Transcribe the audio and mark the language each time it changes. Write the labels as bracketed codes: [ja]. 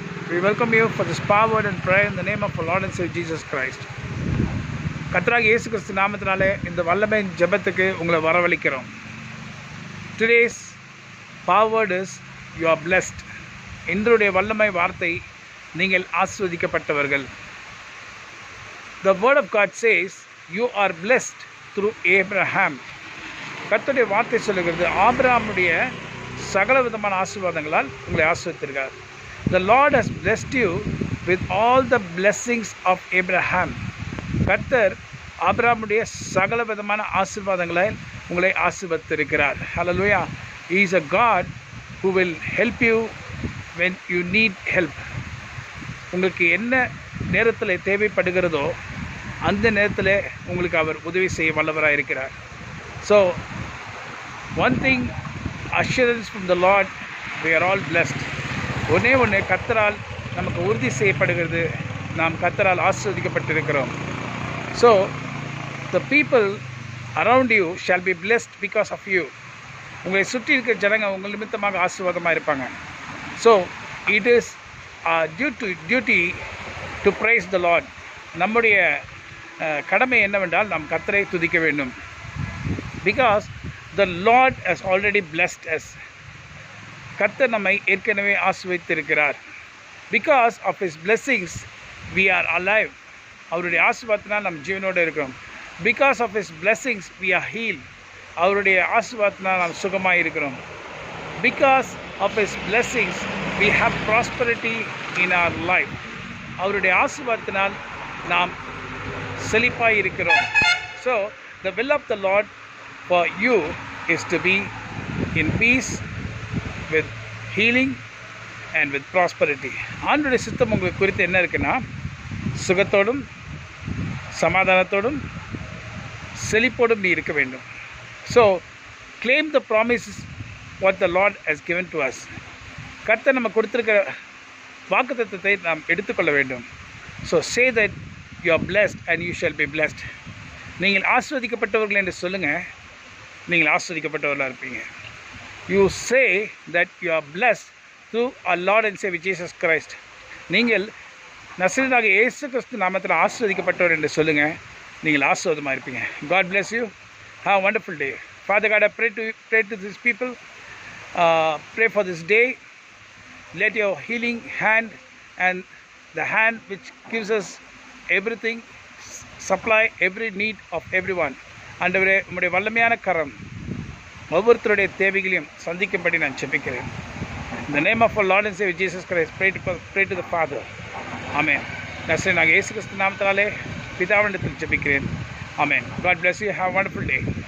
[en] We welcome you for this power word and prayer in the name of our Lord and Savior Jesus Christ. [ta] கர்த்தராகிய இயேசு கிறிஸ்து நாமத்தினாலே இந்த வல்லமை ஜெபத்துக்கு உங்களை வரவழைக்கிறோம். [en] Today's power word is you are blessed. [ta] இன்றைய வல்லமை வார்த்தை நீங்கள் ஆசீர்வதிக்கப்பட்டவர்கள். [en] The word of God says you are blessed through Abraham. [ta] கர்த்தருடைய வார்த்தை சொல்லுகிறது ஆபிரகாமுடைய சகல விதமான ஆசீர்வாதங்களால் உங்களை ஆசீர்வதித்திருக்கிறார். [en] The Lord has blessed you with all the blessings of Abraham. [ta] கர்த்தர் ஆபிரகாமுடைய சகல விதமான ஆசீர்வாதங்களால் உங்களை ஆசீர்வதித்திருக்கிறார். [en] Hallelujah. He is a God who will help you when you need help. [ta] உங்களுக்கு என்ன நேரத்தில் தேவைப்படுகிறதோ அந்த நேரத்தில் உங்களுக்கு அவர் உதவி செய்ய வல்லவராக இருக்கிறார். [en] So one thing, assurance from the Lord, we are all blessed. [ta] ஒன்று கர்த்தரால் நமக்கு உறுதி செய்யப்படுகிறது, நாம் கர்த்தரால் ஆசீர்வதிக்கப்பட்டிருக்கிறோம். [en] So the people around you shall be blessed because of you. [ta] உங்களை சுற்றி இருக்கிற ஜனங்க உங்கள் நிமித்தமாக ஆசீர்வாதமாக இருப்பாங்க. [en] So it is our duty to praise the Lord. [ta] நம்முடைய கடமை என்னவென்றால் நாம் கர்த்தரை துதிக்க வேண்டும். [en] Because the Lord has already blessed us. [ta] கர்த்தர் நம்மை ஏற்கனவே ஆசீர்வதித்திருக்கிறார். [en] Because of His blessings we are alive. [ta] அவருடைய ஆசீர்வாதத்தினால் நாம் ஜீவனோடு இருக்கிறோம். [en] Because of His blessings we are healed. [ta] அவருடைய ஆசீர்வாதத்தினால் நாம் சுகமாக இருக்கிறோம். [en] Because of His blessings we have prosperity in our life. [ta] அவருடைய ஆசீர்வாதத்தினால் நாம் செழிப்பாக இருக்கிறோம். [en] So the will of the Lord for you is to be in peace, with healing and with prosperity. [ta] ஆண்டவருடைய சித்தம் உங்களுக்கு குறித்து என்ன இருக்குன்னா சுகத்தோடும் சமாதானத்தோடும் செழிப்போடும் நீ இருக்க வேண்டும். [en] So claim the promises what the Lord has given to us. [ta] கர்த்தர் நம்ம கொடுத்திருக்கிற வாக்குத்தத்தத்தை நாம் எடுத்துக்கொள்ள வேண்டும். [en] So say that you are blessed and you shall be blessed. [ta] நீங்கள் ஆசீர்வதிக்கப்பட்டவர்கள் என்று சொல்லுங்கள், நீங்கள் ஆசீர்வதிக்கப்பட்டவர்களாக இருப்பீங்க. [en] You say that you are blessed through our Lord and Savior Jesus Christ. [ta] நீங்கள் நசரேயனாகிய இயேசு கிறிஸ்து நாமத்தில் ஆசீர்வதிக்கப்பட்டவர் என்று சொல்லுங்கள், நீங்கள் ஆசீர்வாதமாக இருப்பீங்க. [en] God bless you. Have a wonderful day. Father God, I pray to these people. Pray for this day. Let your healing hand and the hand which gives us everything, supply every need of everyone. [ta] ஆண்டவரே, உம்முடைய வல்லமையான கரம் ஒவ்வொருத்தருடைய தேவைகளையும் சந்திக்கும்படி நான் ஜெபிக்கிறேன். [en] In the name of our Lord and Savior Jesus Christ, pray to the Father. Amen. [ta] நசரேயனாகிய இயேசு கிறிஸ்து நாமத்தினாலே பிதாவினிடத்தில் ஜெபிக்கிறேன். Amen. [en] God bless you. Have a wonderful day.